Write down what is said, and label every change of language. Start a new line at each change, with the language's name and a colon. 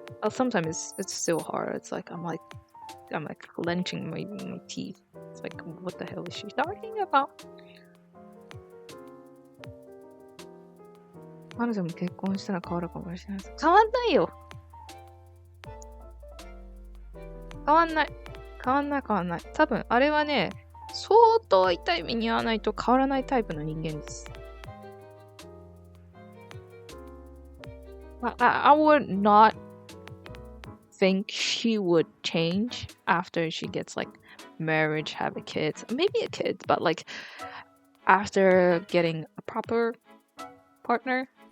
English: Sometimes it's still hard. It's like I'm clenching my teeth. It's like, what the hell is she talking about?
Japanese: 彼女も結婚したら変わるかもしれない。変わんないよ。変わんない。多分、あれはね、相当痛い目に遭わないと変わらないタイプの人間です。
English: I would not think she would change after she gets like marriage, have a kid, maybe a kid, but like after getting a proper partner.